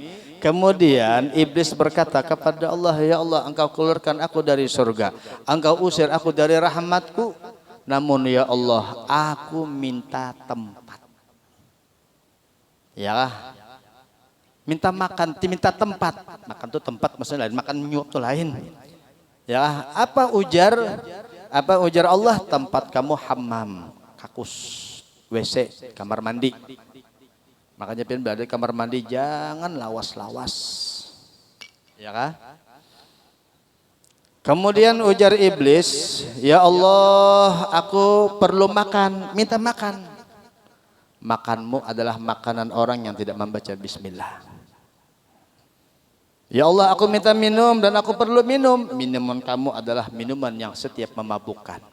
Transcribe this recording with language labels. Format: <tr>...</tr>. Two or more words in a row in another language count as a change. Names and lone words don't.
<id>Kemudian iblis berkata kepada Allah, ya Allah, engkau keluarkan aku dari surga, engkau usir aku dari rahmatku, namun ya Allah, aku minta tempat. Ya, minta makan, minta tempat. Makan itu tempat maksudnya lain, makan nyuap itu lain. Ya, apa ujar Allah? Tempat kamu hammam, kakus, WC, kamar mandi.</id> <bjn>Makanya pian berada di kamar mandi jangan lawas-lawas.</bjn> <id>Ya kan? Kemudian ujar iblis, ya Allah, aku perlu makan, minta makan. Makanmu adalah makanan orang yang tidak membaca bismillah. Ya Allah, aku minta minum dan aku perlu minum. Minuman kamu adalah minuman yang setiap memabukkan.</id>